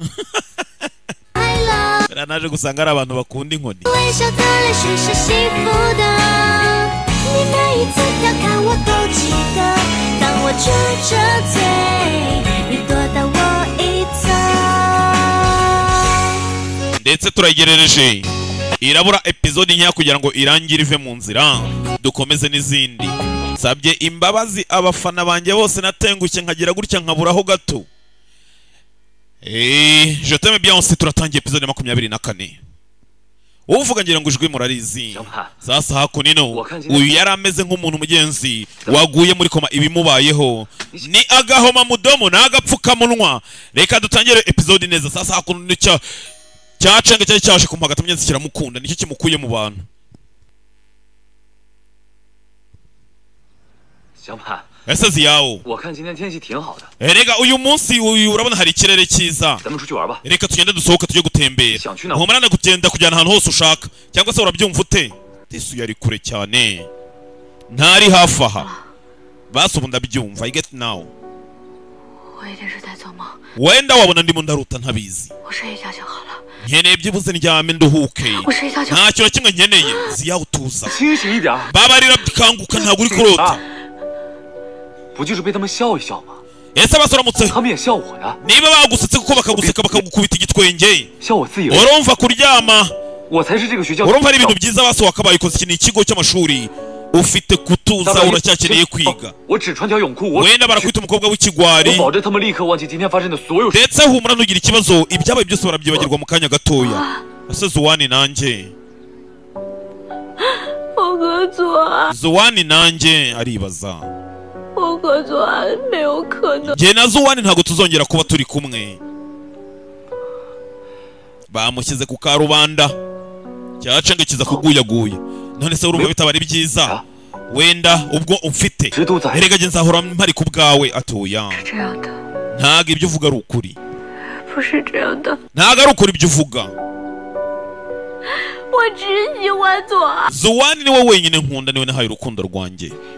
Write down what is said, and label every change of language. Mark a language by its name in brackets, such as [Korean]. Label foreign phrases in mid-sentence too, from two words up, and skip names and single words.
[Kinyarwanda] naje gusanga ari abantu bakunda inkoni ndetse turayigerereje irabura episode nkeya kugira ngo irangire ive mu nzira dukomeze n'izindi sabye imbabazi abafana banjye bose natengushye nkagira gutya nkaburaho gato [French] Je t'aime bien aussi [Kinyarwanda] turatangiye episode 24 uvuga ngira ngo ijwi murarizi sasa hakunino uyu yarameze nk'umuntu mugenzi waguye muri koma ibimubayeho ni agahoma mudomo nagapfuka munwa reka dutangire episode neza sasa hakunino cyacenge cyari cyaje kumpagata mugenzi kiramukunda nicyo kimukuye mu bantu ese Ziyao erega uyu munsi urabona hari ikirere cyiza reka tugende dusohoka tujye gutembera nkomarana kugenda kujyana ahantu hose ushaka cyangwa se urabyumva ute Yesu yari kure cyane ntari hafi aha basi ubu ndabyumva [English] I get now [Kinyarwanda] wenda wabona ndimo ndaruta ntabizi nkeneye byibuze ndyame nduhuke ntacyo kimwe nkeneye Ziyao tuza babarira bikanguka ntabwo uri kurota [Chinese] 不就是被他们笑一笑吗？ [Kinyarwanda] ese basoramutse [Chinese] 他们也笑我呀。 [Kinyarwanda] niba bagusetse kuko bakaguseka bakagukubita igitwenge [Chinese] 笑我自以为 [Kinyarwanda] urumva kuryama [Chinese] 我才是这个学校 [Kinyarwanda] urumva ari ibintu byiza baso wakabaye koze iki ni ikigo cy'amashuri ufite kutuza uracyakeneye kwiga [Chinese] 我只穿条泳裤 [Kinyarwanda] wenda barakwita umukobwa w'ikigwari [Chinese] 我保证他们立刻忘记今天发生的所有事 [Kinyarwanda] ndetse humura ntugira ikibazo ibyabaye byose barabyibagirwa mu kanya gatoya ese Zuwani nanjye Zuwani nanjye aribaza njye na Zuwani ntabwo tuzongera kuba turi kumwe bamushyize ku karubanda cyacengekiza kuguyaguye none se urumva bitabari byiza wenda ubwo umfite erega nge nzahora mpari ku bwawe atoya ntabwo ibyo uvuga ari ukuri ntabwo ari ukuri ibyo uvuga Zuwani niwe wenyine nkunda niwe nahaye urukundo rwanjye